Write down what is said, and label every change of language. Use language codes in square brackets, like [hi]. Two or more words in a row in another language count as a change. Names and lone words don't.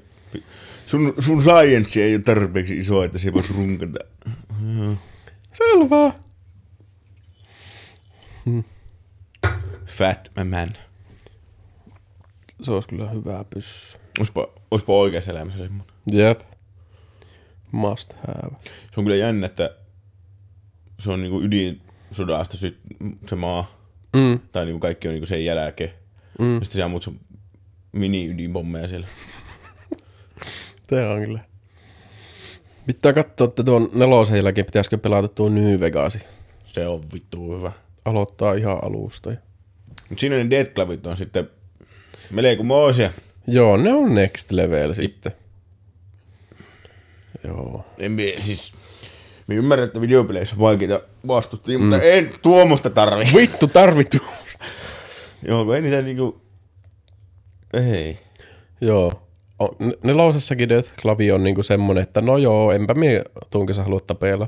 [fi] Sun science ei ole tarpeeksi iso, että se voisi runkata. Selvä. Fatman. Se olisi kyllä hyvä pyssy. Oispa oikeassa elämässä semmoinen. Jep. [en] Must have. [fi] Se on kyllä jännä, että se on niinku ydinsodasta se maa. Tai niinku kaikki on niinku sen jälkeen. Ja sitten se ammut sun mini-ydinpommeja siellä. Tämä on kyllä. Pitää katsoa, että tuon 4 jälkeen pitäisikö pelata tuo New Vegasi. Se on vittu hyvä. Aloittaa ihan alusta. Mut siinä ne Deathclavit on sitten melkomoisia. Joo, ne on [en] next level [fi] sitten. Joo. Me ymmärrän, että videopeleissä on vaikeita vastustia, mutta en tuommoista tarvi. Vittu tarvittu. Joo, kun ei niitä niinku. Ei. Joo. Nelosessakin Deathclavi on niinku semmonen, että no joo, enpä mie tunkessa halua tapella.